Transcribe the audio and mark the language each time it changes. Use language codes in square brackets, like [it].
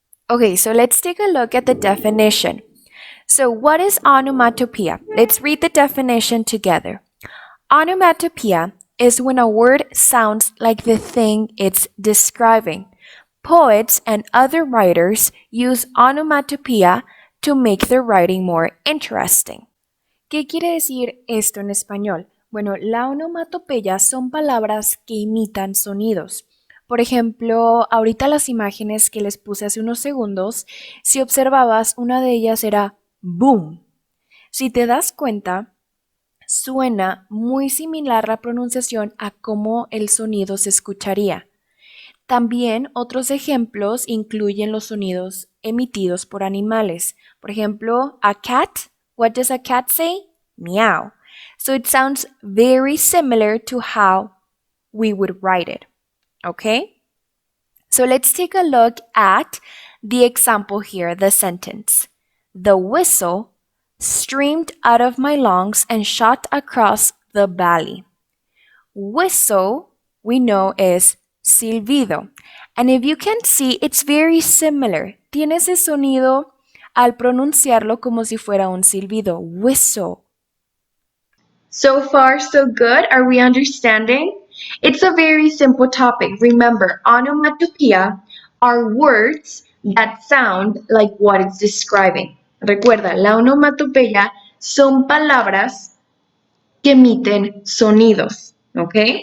[en] Okay, so let's take a look at the definition. So, what is onomatopoeia? Let's read the definition together. Onomatopoeia is when a word sounds like the thing it's describing. Poets and other writers use onomatopoeia to make their writing more interesting. [es] ¿Qué quiere decir esto en español? Bueno, la onomatopeya son palabras que imitan sonidos. Por ejemplo, ahorita las imágenes que les puse hace unos segundos, si observabas, una de ellas era boom. Si te das cuenta, suena muy similar la pronunciación a cómo el sonido se escucharía. También otros ejemplos incluyen los sonidos emitidos por animales. [en] Por ejemplo, a cat. What does a cat say? Meow. So it sounds very similar to how we would write it. Okay? So let's take a look at the example here, the sentence. The whistle streamed out of my lungs and shot across the valley. Whistle, we know, is silbido. And if you can see, it's very similar. [es] Tiene ese sonido al pronunciarlo como si fuera un silbido. [en] Whistle. So far, so good. Are we understanding? It's a very simple topic. Remember, onomatopoeia are words that sound like what it's describing. [es] Recuerda, la onomatopeya son palabras que emiten sonidos, ¿ok?